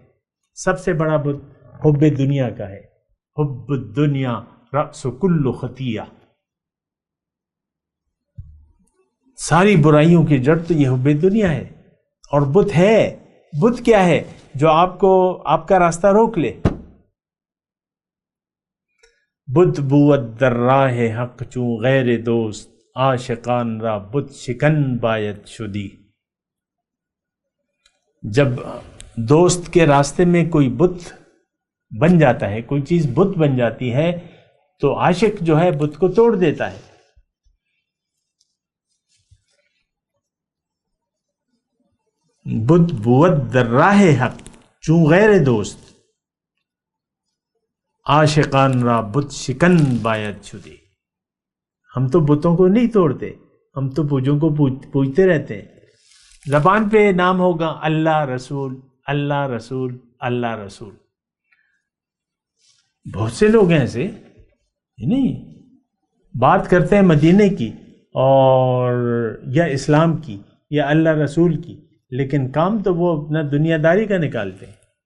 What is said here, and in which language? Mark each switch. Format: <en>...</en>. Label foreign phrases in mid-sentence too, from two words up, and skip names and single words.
<ur>سب سے بڑا بت حب دنیا کا ہے،</ur> <ar>حب الدنیا رأس کل خطیہ،</ar> <ur>ساری برائیوں کی جڑ تو یہ حب دنیا ہے۔ اور بت ہے، بت کیا ہے؟ جو آپ کا راستہ روک لے۔</ur> <fa>بت بود در راہ حق چون غیر دوست، عاشقان را بت شکن باید شدی۔</fa> <ur>جب دوست کے راستے میں کوئی بت بن جاتا ہے، کوئی چیز بت بن جاتی ہے، تو عاشق جو ہے بت کو توڑ دیتا ہے۔</ur> <fa>بت بود در راہ حق چون غیر دوست، عاشقان را بت شکن باید شدی۔</fa> <ur>ہم تو بتوں کو نہیں توڑتے، ہم تو پوجوں کو پوجتے رہتے ہیں۔ زبان پہ نام ہوگا اللہ رسول، اللہ رسول، اللہ رسول۔ بہت سے لوگ ہیں ایسے، نہیں بات کرتے ہیں مدینے کی اور یا اسلام کی یا اللہ رسول کی، لیکن کام تو وہ اپنا دنیا داری کا نکالتے ہیں۔</ur>